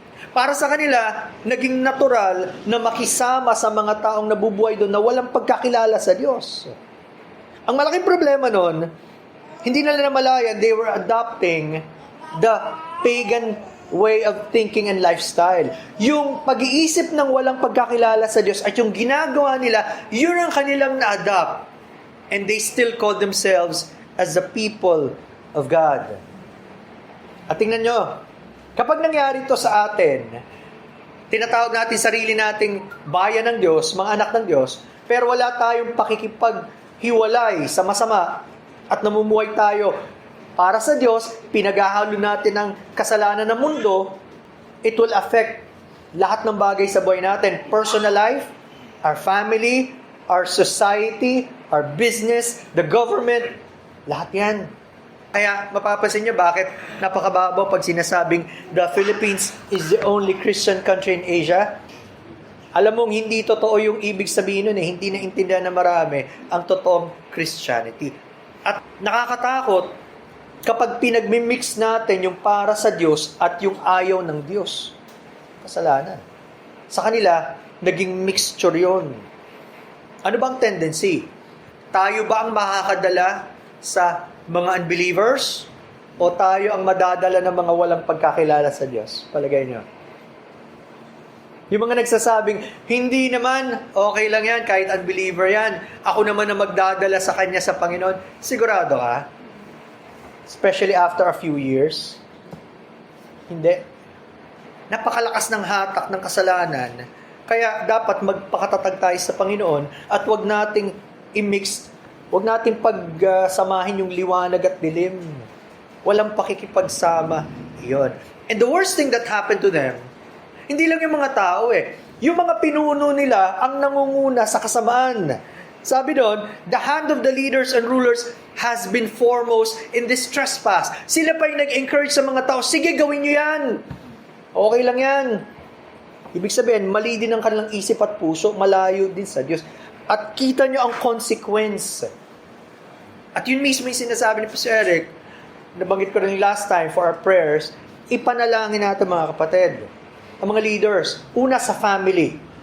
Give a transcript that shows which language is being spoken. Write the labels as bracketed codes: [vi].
[tl] Para sa kanila, naging natural na makisama sa mga taong nabubuhay doon na walang pagkakilala sa Diyos. Ang malaking problema noon, hindi nila namalayan, [en] they were adopting the pagan way of thinking and lifestyle. [tl] Yung pag-iisip ng walang pagkakilala sa Diyos at yung ginagawa nila, yun ang kanilang na-adopt. [en] And they still call themselves as the people of God. [tl] At tingnan nyo, kapag nangyari ito sa atin, tinatawag natin sarili nating bayan ng Diyos, mga anak ng Diyos, pero wala tayong pakikipaghiwalay sa masama at namumuhay tayo para sa Diyos, pinaghahalo natin ang kasalanan ng mundo, [en] it will affect [tl] lahat ng bagay sa buhay natin. [en] Personal life, our family, our society, our business, the government, [tl] lahat yan. Kaya mapapansin niyo bakit napakababaw pag sinasabing [en] the Philippines is the only Christian country in Asia. [tl] Alam mong hindi totoo yung ibig sabihin nun hindi naintindihan na marami ang totoong Christianity. At nakakatakot kapag pinagmimix natin yung para sa Diyos at yung ayaw ng Diyos. Kasalanan. Sa kanila, naging mixture yun. Ano bang tendency? Tayo ba ang makakadala sa mga unbelievers o tayo ang madadala ng mga walang pagkakilala sa Diyos? Palagay nyo. Yung mga nagsasabing, hindi naman, okay lang yan, kahit unbeliever yan. Ako naman ang magdadala sa kanya sa Panginoon. Sigurado ka? [en] Especially after a few years. [tl] Hindi. Napakalakas ng hatak ng kasalanan. Kaya dapat magpakatatag tayo sa Panginoon at wag nating i-mix, wag nating pagsamahin yung liwanag at dilim. Walang pakikipagsama. Iyon. [en] And the worst thing that happened to them, [tl] hindi lang yung mga tao yung mga pinuno nila ang nangunguna sa kasamaan. Sabi doon, [en] the hand of the leaders and rulers has been foremost in this trespass. [tl] Sila pa yung nag-encourage sa mga tao, sige, gawin nyo yan. Okay lang yan. Ibig sabihin, mali din ang kanilang isip at puso, malayo din sa Diyos. At kita nyo ang consequence. At yun mismo yung sinasabi ni Pastor Eric, nabanggit ko rin last time [en] for our prayers, [tl] ipanalangin natin mga kapatid, ang mga leaders, una sa family.